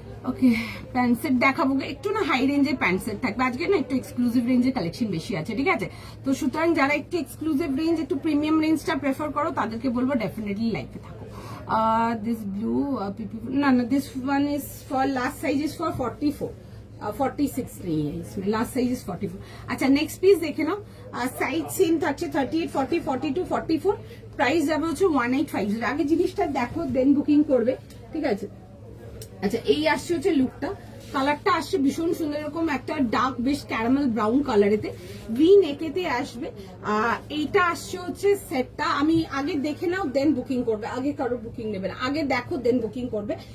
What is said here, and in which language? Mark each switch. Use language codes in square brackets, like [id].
[bn] ওকে, pant set দেখাবো, একটু না হাই রেঞ্জের প্যান্ট সেট থাকবে আজকে, না একটু এক্সক্লুসিভ রেঞ্জের কালেকশন বেশি আছে। ঠিক আছে, তো সুতরাং যারা একটু এক্সক্লুসিভ রেঞ্জ, একটু প্রিমিয়াম রেঞ্জটা প্রেফার করো তাদেরকে বলবো ডেফিনেটলি লাইফে থাকো। [en] this blue না, this one is for last size is for 44, 46 [hi] नहीं है इसमें, [en] Last size is 44। [hi] अच्छा नेक्स्ट पीस देखे ना, साइज सेम [bn] থাকছে 38, 40, 42, 44, প্রাইস যাবে হচ্ছে 1850। আগে জিনিসটা দেখো দেন বুকিং করবে। ঠিক আছে, আচ্ছা এই আসছে হচ্ছে লুকটা, কালারটা আসছে ভীষণ সুন্দর, এরকম একটা ডার্ক বেশ ক্যারামেল ব্রাউন কালারেতে ভি নেকেতে আসবে। এইটা আসছে হচ্ছে সেটটা, আমি আগে দেখে নাও দেন বুকিং করবে, আগে কারো বুকিং নেবে না, আগে দেখো দেন বুকিং করবে।